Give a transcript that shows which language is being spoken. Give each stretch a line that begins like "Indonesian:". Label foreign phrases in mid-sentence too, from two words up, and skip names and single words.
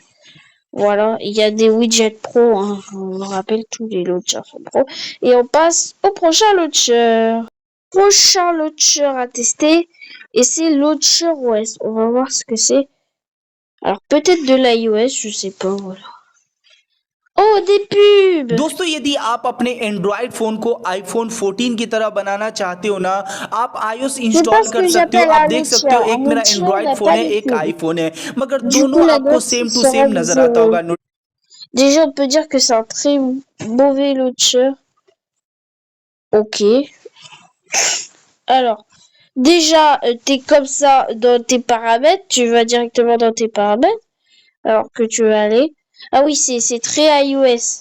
French: Voilà, il y a des widgets pro, hein. Je vous rappelle, tous les launchers sont pro. Et on passe au prochain launcher. Prochain launcher à tester. Et c'est Launcher OS. On va voir ce que c'est. Alors peut-être de l'iOS, je sais pas, voilà. Oh, des pubs!
Hindi: दोस्तों यदि आप अपने
English: Android phone
Hindi: को आईफोन 14 की तरह बनाना चाहते हो ना, आप iOS
French: C'est pas
Hindi: इंस्टॉल
French: ce
Hindi: कर
French: que
Hindi: सकते हो।
French: j'appelle
Hindi: आप
French: un
Hindi: देख सकते
French: loutien.
Hindi: हो,
French: Un
Hindi: एक मेरा
French: loutien
Hindi: एंड्रॉयड
French: n'a
Hindi: फोन
French: pas
Hindi: है,
French: de
Hindi: एक
French: pub.
Hindi: आईफोन है, मगर
French: Du coup,
Hindi: दोनों
French: la
Hindi: आपको
French: note
English: same to
French: sera
Hindi: सेम
French: de
Hindi: नजर आता
French: 0.
Hindi: होगा।
French: Déjà, on peut dire que c'est un très mauvais launcher. Ok. Alors, déjà, t'es comme ça dans tes paramètres. Tu vas directement dans tes paramètres. Alors que tu vas aller. Ah oui, c'est très iOS.